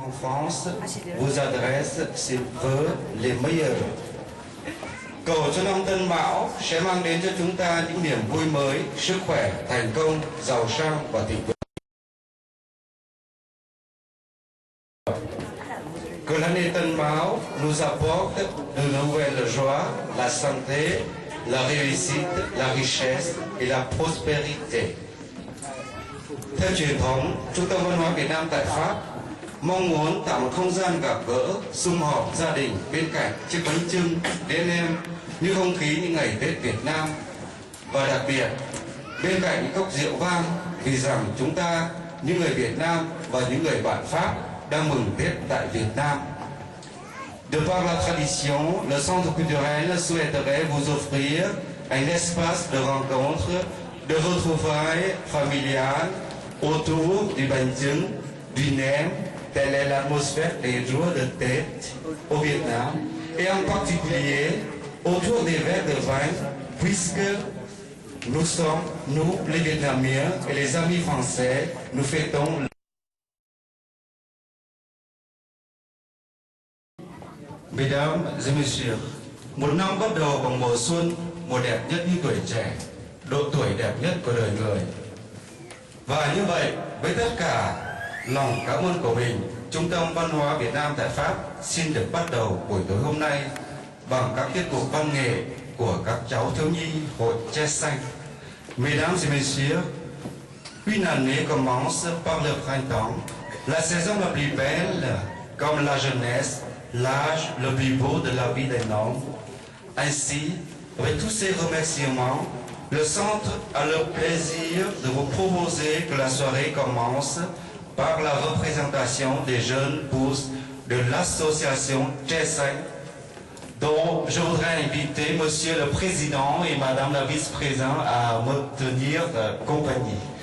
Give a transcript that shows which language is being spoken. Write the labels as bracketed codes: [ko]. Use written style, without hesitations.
[fr] France vous adresse ses vœux les meilleurs. [vi] Cầu cho năm Tân Mão sẽ mang đến cho chúng ta những niềm vui mới, sức khỏe, thành công, giàu sang và thịnh vượng. [fr] Que l'année Tân Mão nous apporte de nouvelles joies, la santé, la réussite, la richesse et la prospérité. [vi] Theo truyền thống, Trung tâm Văn hóa Việt Nam tại Pháp mong muốn tạo một không gian gặp gỡ, sum họp gia đình bên cạnh chiếc bánh chưng đến em như không khí những ngày Tết Việt Nam, và đặc biệt bên cạnh những cốc rượu vang, vì rằng chúng ta, những người Việt Nam và những người bạn Pháp đang mừng Tết tại Việt Nam. [fr] De par la tradition, le Centre culturel souhaiterait vous offrir un espace de rencontre, de retrouvailles familiales autour du bánh chưng, du nem. Telle est l'atmosphère des jours de Tết au Vietnam, et en particulier autour des verres de vin, puisque nous sommes, nous les Vietnamiens et les amis français, nous fêtons. Mesdames et messieurs, [vi] một năm bắt đầu bằng mùa xuân, mùa đẹp nhất như tuổi trẻ, độ tuổi đẹp nhất của đời người. Và như vậy, với tất cả lòng cảm ơn của mình, Trung tâm Văn hóa Việt Nam tại Pháp xin được bắt đầu buổi tối hôm nay bằng các tiết mục văn nghệ của các cháu thiếu nhi hội Tre Xanh. [fr] Mesdames et messieurs, une année commence par le printemps, la saison la plus belle, comme la jeunesse, l'âge le plus beau de la vie d'un homme. Ainsi, avec tous ces remerciements, le centre a le plaisir de vous proposer que la soirée commence par la représentation des jeunes pousses de l'association Tre Xanh, dont je voudrais inviter Monsieur le Président et Madame la Vice-Présidente à me tenir compagnie.